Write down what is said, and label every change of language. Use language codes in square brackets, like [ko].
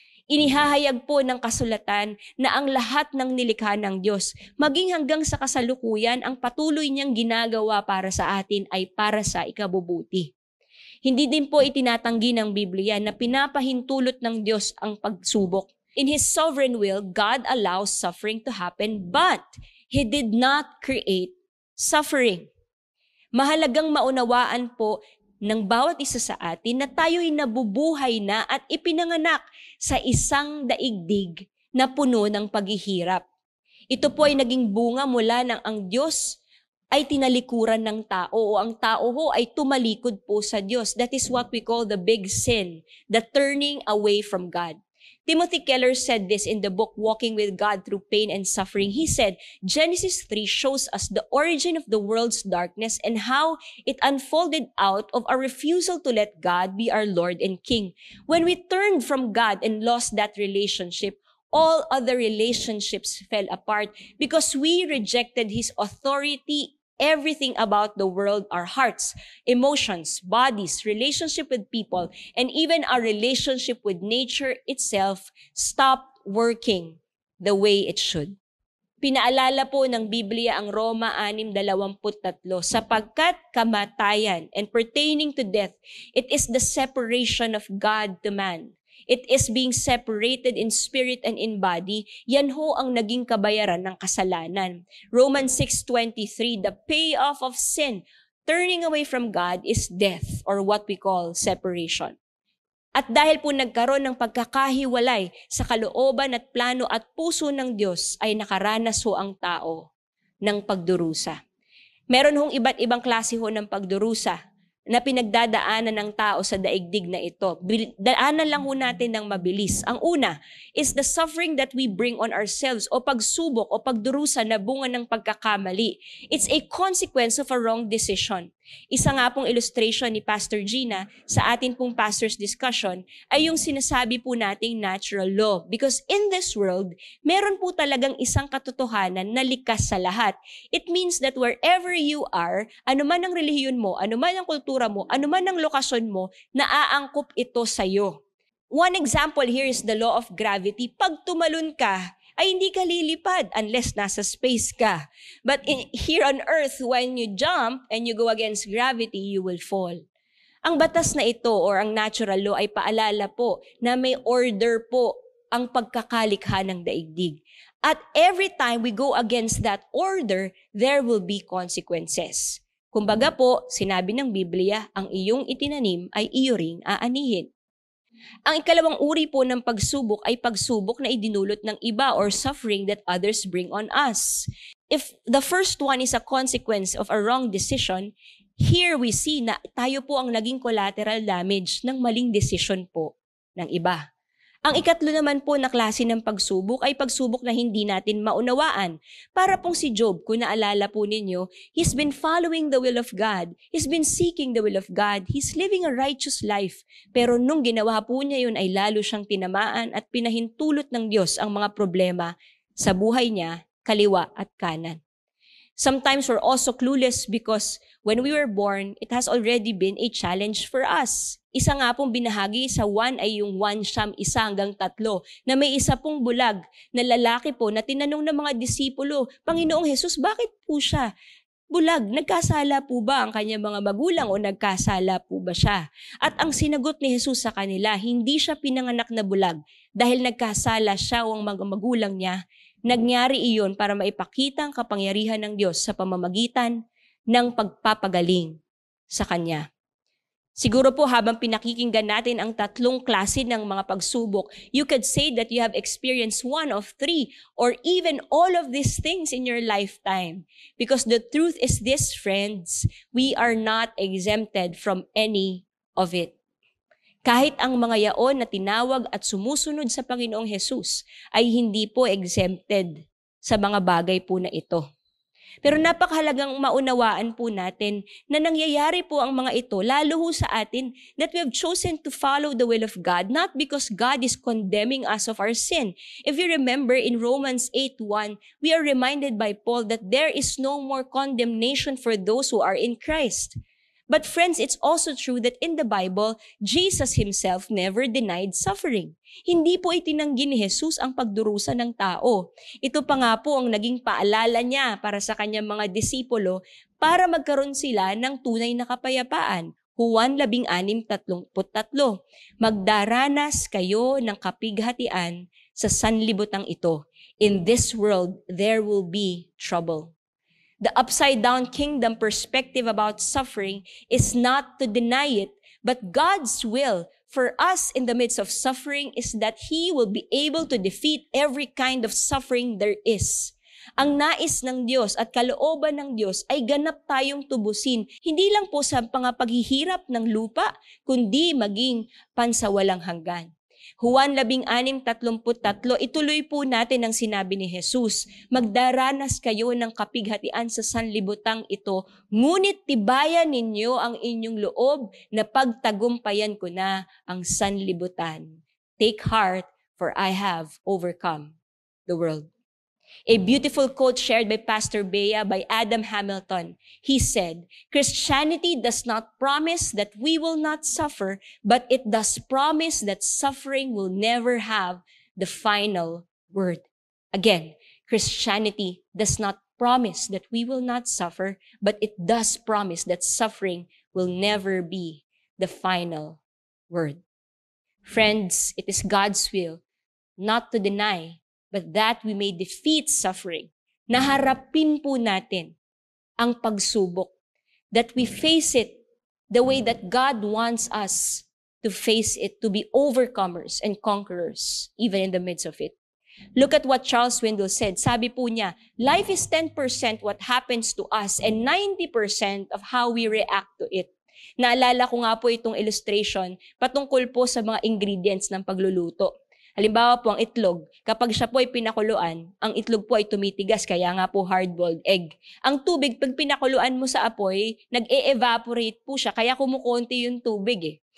[tl] Inihahayag po ng kasulatan na ang lahat ng nilikha ng Diyos, maging hanggang sa kasalukuyan, ang patuloy niyang ginagawa para sa atin ay para sa ikabubuti. Hindi din po itinatanggi ng Biblia na pinapahintulot ng Diyos ang pagsubok. [en] In His sovereign will, God allows suffering to happen, but He did not create suffering. [tl] Mahalagang maunawaan po ng bawat isa sa atin na tayo'y nabubuhay na at ipinanganak sa isang daigdig na puno ng paghihirap. Ito po ay naging bunga mula ng ang Diyos ay tinalikuran ng tao o ang tao ho ay tumalikod po sa Diyos. [en] That is what we call the big sin, the turning away from God. Timothy Keller said this in the book Walking with God Through Pain and Suffering. He said, Genesis 3 shows us the origin of the world's darkness and how it unfolded out of our refusal to let God be our Lord and King. When we turned from God and lost that relationship, all other relationships fell apart because we rejected His authority. Everything about the world, our hearts, emotions, bodies, relationship with people, and even our relationship with nature itself stopped working the way it should. [tl] Pinaalala po ng Biblia ang Roma 6:23, sapagkat kamatayan [en] and pertaining to death, it is the separation of God to man. It is being separated in spirit and in body. [tl] Yan ho ang naging kabayaran ng kasalanan. [en] Romans 6:23, the payoff of sin, turning away from God, is death, or what we call separation. [tl] At dahil po nagkaroon ng pagkakahiwalay sa kalooban at plano at puso ng Diyos, ay nakaranas ho ang tao ng pagdurusa. Meron hong iba't ibang klase ho ng pagdurusa na pinagdadaanan ng tao sa daigdig na ito. Daanan lang ho natin ng mabilis. Ang una [en] is the suffering that we bring on ourselves [tl] o pagsubok o pagdurusa na bunga ng pagkakamali. [en] It's a consequence of a wrong decision. [tl] Isa nga pong illustration ni Pastor Gina sa atin pong pastor's discussion ay yung sinasabi po nating natural law. [en] Because in this world, [tl] meron po talagang isang katotohanan na likas sa lahat. [en] It means that wherever you are, [tl] anuman ang relihiyon mo, anuman ang kultura mo, anuman ang lokasyon mo, naaangkop ito sa'yo. [en] One example here is the law of gravity. [tl] Pag tumalon ka, ay hindi ka lilipad [en] unless [tl] nasa space ka. [en] But here on earth, when you jump and you go against gravity, you will fall. [tl] Ang batas na ito or ang natural law ay paalala po na may order po ang pagkakalikha ng daigdig. [en] At every time we go against that order, there will be consequences. [tl] Kumbaga po, sinabi ng Biblia, ang iyong itinanim ay iyo ring aanihin. Ang ikalawang uri po ng pagsubok ay pagsubok na idinulot ng iba or [en] suffering that others bring on us. If the first one is a consequence of a wrong decision, here we see [tl] na tayo po ang naging collateral damage ng maling decision po ng iba. Ang ikatlo naman po na klase ng pagsubok ay pagsubok na hindi natin maunawaan. Para pong si Job, kung naalala po ninyo, [en] he's been following the will of God. He's been seeking the will of God. He's living a righteous life. [tl] Pero nung ginawa po niya yun ay lalo siyang tinamaan at pinahintulot ng Diyos ang mga problema sa buhay niya, kaliwa at kanan. [en] Sometimes we're also clueless because when we were born, it has already been a challenge for us. [tl] Isa nga pong binahagi sa 1 ay yung 1 hanggang 3 na may isa pong bulag na lalaki po na tinanong ng mga disipulo, Panginoong Jesus, bakit po siya bulag? Nagkasala po ba ang kanyang mga magulang o nagkasala po ba siya? At ang sinagot ni Jesus sa kanila, hindi siya pinanganak na bulag dahil nagkasala siya o ang mga magulang niya. Nagyari iyon para maipakita ang kapangyarihan ng Diyos sa pamamagitan ng pagpapagaling sa Kanya. Siguro po habang pinakikinggan natin ang 3 klase ng mga pagsubok, [en] you could say that you have experienced 1 of 3 or even all of these things in your lifetime. Because the truth is this, friends, we are not exempted from any of it. [tl] Kahit ang mga yaon na tinawag at sumusunod sa Panginoong Hesus ay hindi po exempted sa mga bagay po na ito. Pero napakahalagang maunawaan po natin na nangyayari po ang mga ito lalo ho sa atin [en] that we have chosen to follow the will of God, not because God is condemning us of our sin. If you remember in Romans 8:1, we are reminded by Paul that there is no more condemnation for those who are in Christ. But friends, it's also true that in the Bible, Jesus himself never denied suffering. [tl] Hindi po itinanggi ni Jesus ang pagdurusa ng tao. Ito pa nga po ang naging paalala niya para sa kanyang mga disipulo para magkaroon sila ng tunay na kapayapaan. Juan 16:33. Magdaranas kayo ng kapighatian sa sanlibutan ito. [en] In this world, there will be trouble. The upside-down kingdom perspective about suffering is not to deny it, but God's will for us in the midst of suffering is that He will be able to defeat every kind of suffering there is. [tl] Ang nais ng Diyos at kalooban ng Diyos ay ganap tayong tubusin, hindi lang po sa paghihirap ng lupa, kundi maging pansawalang hanggan. Juan 16:33, ituloy po natin ang sinabi ni Jesus, magdaranas kayo ng kapighatian sa sanlibutang ito, ngunit tibayan ninyo ang inyong loob na pagtagumpayan ko na ang sanlibutan. [en] Take heart, for I have overcome the world. A beautiful quote shared by Pastor Bea by Adam Hamilton. He said, Christianity does not promise that we will not suffer, but it does promise that suffering will never have the final word. Again, Christianity does not promise that we will not suffer, but it does promise that suffering will never be the final word. Friends, it is God's will not to deny but that we may defeat suffering. [tl] Naharapin po natin ang pagsubok. [en] That we face it the way that God wants us to face it, to be overcomers and conquerors, even in the midst of it. Look at what Charles Swindoll said. [tl] Sabi po niya, [en] life is 10% what happens to us and 90% of how we react to it. [tl] Naalala ko nga po itong illustration patungkol po sa mga ingredients ng pagluluto. Halimbawa po ang itlog, kapag siya po ay pinakuluan, ang itlog po ay tumitigas, kaya nga po hard-boiled egg. Ang tubig, pag pinakuluan mo sa apoy, nag-e-evaporate po siya, kaya kumukonti yung tubig eh.